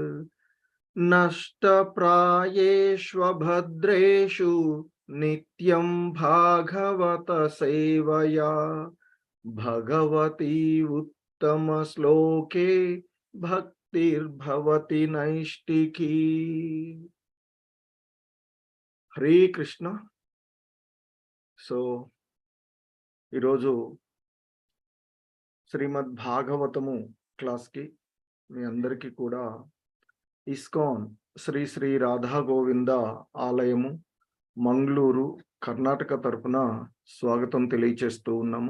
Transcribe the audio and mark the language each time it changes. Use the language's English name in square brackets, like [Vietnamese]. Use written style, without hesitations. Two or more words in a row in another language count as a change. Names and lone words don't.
[Sanskrit] नष्टप्रायेष्वभद्रेषु नित्यं भागवत सेवया, भगवती उत्तमश्लोके भक्तिर्भवति नैष्टिकी। हरे कृष्ण। [Telugu] సో ఈరోజు శ్రీమద్ భాగవతము క్లాస్కి మీ అందరికీ కూడా ఇస్కాన్ శ్రీ శ్రీ రాధా గోవింద ఆలయము మంగళూరు కర్ణాటక తరపున స్వాగతం తెలియచేస్తూ ఉన్నాము.